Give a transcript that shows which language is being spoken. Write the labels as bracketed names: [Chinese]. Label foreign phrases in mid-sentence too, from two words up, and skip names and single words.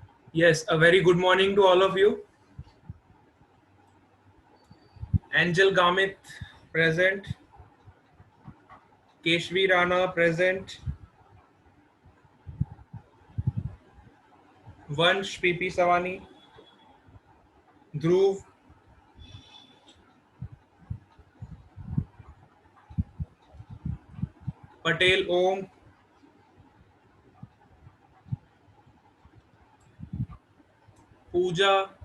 [English] Yes, a very good morning to all of you. Angel Gamit present, Keshvi Rana present, Vansh PP Savani, Dhruv, Patel Om, Pooja,